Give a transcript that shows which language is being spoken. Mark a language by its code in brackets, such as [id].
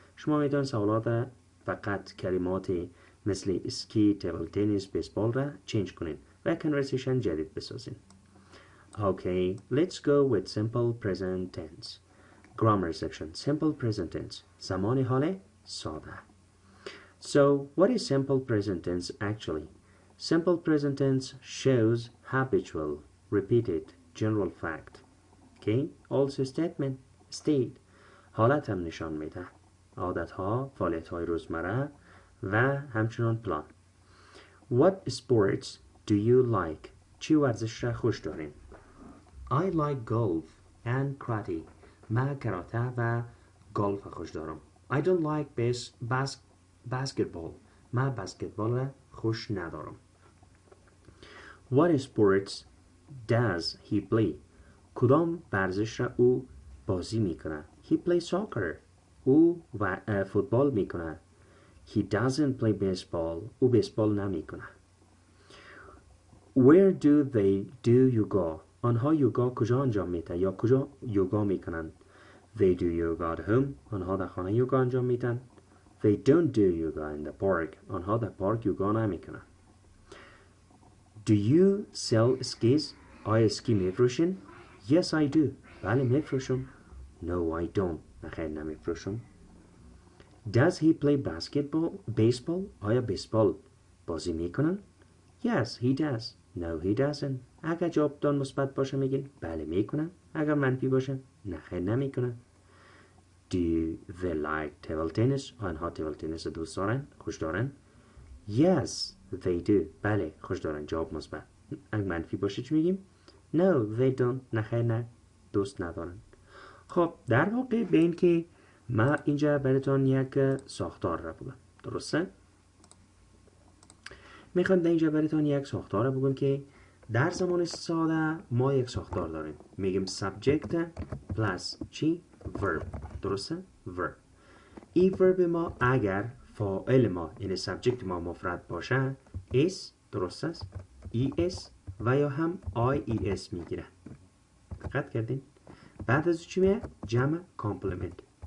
[fa] شما میتونید سوالات فقط کلماتی مثل اسکی، تیبل تنیس، بیسبال را چینج کنین و conversation جدید بسازین. [en] Okay, let's go with simple present tense. Grammar section. Simple present tense. [fa] زمان حال ساده. [en] So, what is simple present tense actually? Simple present tense shows habitual, repeated, general fact. Okay? Also statement, state. [fa] حالت هم نشان میده. عادتها، فعالیت‌های روزمره و همچنان پلان. [en] What sports do you like? [fa] چی ورزش را خوش دارین؟ [en] I like golf and karate. [fa] من کراته و گلف خوش دارم. [en] I don't like basketball. [fa] من بسکتبال را خوش ندارم. [en] What sports does he play? [fa] کدام ورزش را او بازی میکنه؟ [en] He plays soccer. [fa] او فوتبال میکنه. [en] He doesn't play baseball. [fa] او بیسبال نمیکنه. [en] Where do you go? [fa] آنها یوگا کجا انجام میده یا کجا یوگا میکنن؟ [en] They do yoga at home. [fa] آنها در خانه یوگا انجام میدن. [en] They don't do yoga in the park. [fa] آنها در پارک یوگا نمیکنن. [en] Do you sell skis? [fa] آیا اسکی میفروشین؟ [en] Yes, I do. [fa] بله میفروشم. [en] No, I don't. [fa] نخیر نمیفروشم. [en] Does he play baseball? [fa] آیا بیسبال بازی میکنن؟ [en] Yes, he does. No, he doesn't. [fa] اگر جوابتان مثبت باشه میگین بله میکنن. اگر منفی باشه نخیر نمیکنن. [en] Do they like table tennis? [fa] آنها تیبل تنیس دوست دارن؟ خوش دارن؟ [en] Yes, they do. [fa] بله خوش دارن. جواب مثبت. اگر منفی باشه چی میگیم؟ [en] No, they don't. [fa] نخیر نه دوست ندارن. خب در واقع به این که ما اینجا براتون یک ساختار را بگم. درسته؟ میخوام در اینجا براتون یک ساختار را بگم که در زمان ساده ما یک ساختار داریم. میگیم subject plus چی؟ verb. درسته؟ verb. این verb ما اگر فاعل ما یعنی subject ما مفرد باشه is درست است؟ es و یا هم ies میگیره. دقت کردین؟ بعد از چی میه؟ جمع complement.